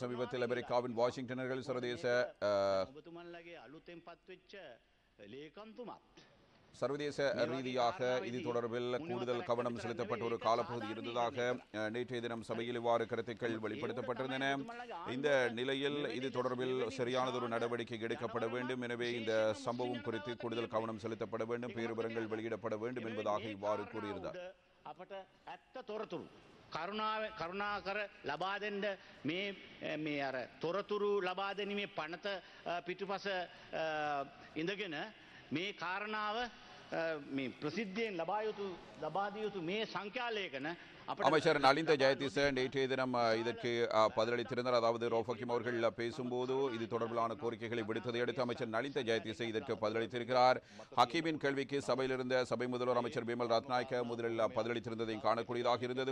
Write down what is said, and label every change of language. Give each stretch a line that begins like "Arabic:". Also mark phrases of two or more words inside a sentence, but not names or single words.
Tamil: சமீபத்தில் அமெரிக்காவின் வாஷிங்டனர்கள் சர்வதேச ரீதியாக இது தொடர்பில் கூடுதல் கவனம் செலுத்தப்பட்ட ஒரு காலப்பகுதி இருந்ததாக நேற்றைய தினம் சபையில் இவ்வாறு கருத்துக்கள் வெளிப்படுத்தப்பட்டிருந்தன. இந்த நிலையில் இது தொடர்பில் சரியானதொரு நடவடிக்கை எடுக்கப்பட வேண்டும். எனவே இந்த சம்பவம் குறித்து கூடுதல் கவனம் செலுத்தப்பட வேண்டும், பேருபரங்கள் வெளியிடப்பட வேண்டும் என்பதாக இவ்வாறு கூறியிருந்தார்.
Sinhala: කරුණාකර ලබා දෙන්න මේ අර තොරතුරු ලබා දෙනීමේ පනත පිටුපස ඉඳගෙන මේ කාරණාව මේ ප්‍රසිද්ධියෙන් ලබා දිය යුතු මේ සංඛ්‍යාලේඛන
Tamil: அமைச்சர் நலிந்த ஜெயதிச நேற்றைய தினம் இதற்கு பதிலளித்திருந்தார். அதாவது ரவுஃப் ஹக்கீம் அவர்கள் பேசும்போது இது தொடர்பிலான கோரிக்கைகளை விடுத்ததை அடுத்து அமைச்சர் நலிந்த ஜெயதிச இதற்கு பதிலளித்திருக்கிறார். ஹக்கீமின் கேள்விக்கு சபையில் இருந்த சபை முதல்வர் அமைச்சர் பிமல் ரத்நாயக்க முதலில் பதிலளித்திருந்ததை காணக்கூடியதாக இருந்தது.